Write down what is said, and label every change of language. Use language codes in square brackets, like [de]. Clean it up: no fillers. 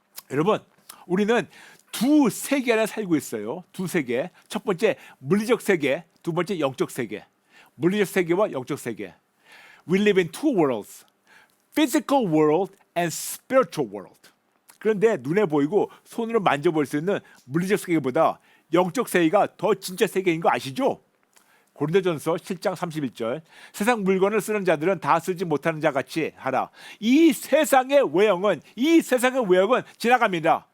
[ko] 여러분 우리는 두 세계 안에 살고 있어요. 두 세계. 첫 번째 물리적 세계, 두 번째 영적 세계. 물리적 세계와 영적 세계. [en] We live in two worlds, physical world and spiritual world. [ko] 그런데 눈에 보이고 손으로 만져볼 수 있는 물리적 세계보다 영적 세계가 더 진짜 세계인 거 아시죠? 고린도전서 7장 31절 세상 물건을 쓰는 자들은 다 쓰지 못하는 자 같이 하라. 이 세상의 외형은 지나갑니다.